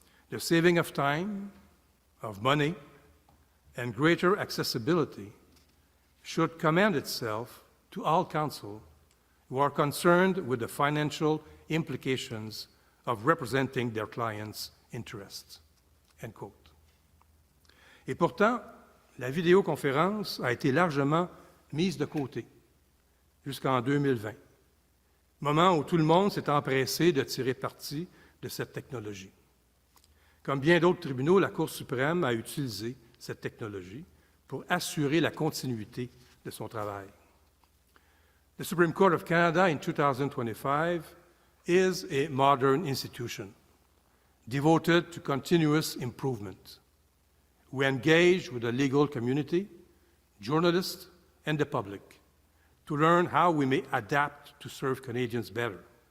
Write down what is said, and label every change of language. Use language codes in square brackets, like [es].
[en] The saving of time, of money, and greater accessibility should commend itself to all counsel who are concerned with the financial implications of representing their clients' interests." End quote. [fr] Et pourtant, la vidéoconférence a été largement mise de côté jusqu'en 2020, moment où tout le monde s'est empressé de tirer parti de cette technologie. Comme bien d'autres tribunaux, la Cour suprême a utilisé cette technologie pour assurer la continuité de son travail. [en] The Supreme Court of Canada in 2025 is a modern institution devoted to continuous improvement. We engage with the legal community, journalists, and the public to learn how we may adapt to serve Canadians better.